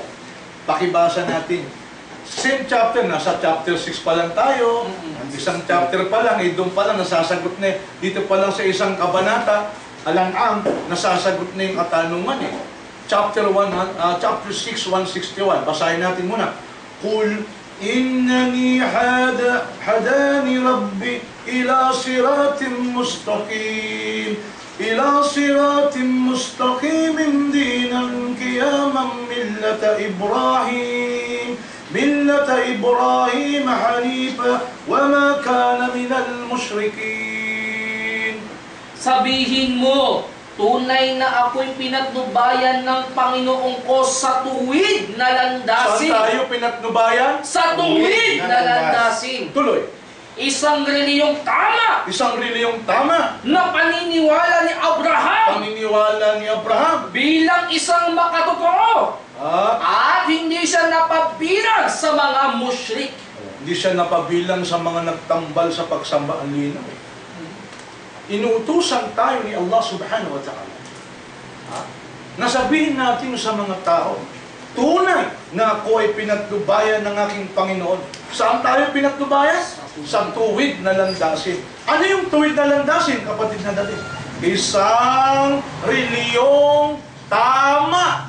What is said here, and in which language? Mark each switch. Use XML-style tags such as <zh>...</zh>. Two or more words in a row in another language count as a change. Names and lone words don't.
<tl>Pakibasa natin.</tl> <en>Same chapter,</en> <tl>nasa chapter 6 pa lang tayo. Isang chapter pa lang, doon pa lang nasasagot na. Dito pa lang sa isang kabanata, Al-An'am, nasasagot na yung katanungan eh. Chapter 6, 161. Basahin natin muna.</tl> <ar>قل إنني هداني ربي إلى صراط مستقيم. إلى صراط مستقيم دينا قياما ملة إبراهيم حنيفا وما كان من المشركين.</ar> <tl>Sabihin mo, tunay na ako'y pinatnubayan ng Panginoong ko sa tuwid na landasin. Saan tayo pinatnubayan? Sa tuwid na landasin. Tuloy. Isang reliyong tama. Isang reliyong tama. Na paniniwala ni Abraham. Paniniwala ni Abraham. Bilang isang makatotoo. At hindi siya napabilang sa mga musyrik. Hindi siya napabilang sa mga nagtambal sa pagsamba. Ang linaw. Inuutusan tayo ni Allah</tl> <ar>سبحانه وتعالى.</ar> <tl>Nasabihin natin sa mga tao, tunay na ako ay pinatnubayan ng aking Panginoon. Saan tayo pinatnubayan? Sa tuwid na landasin. Ano yung tuwid na landasin, kapatid na dali? Isang reliyong tama.</tl>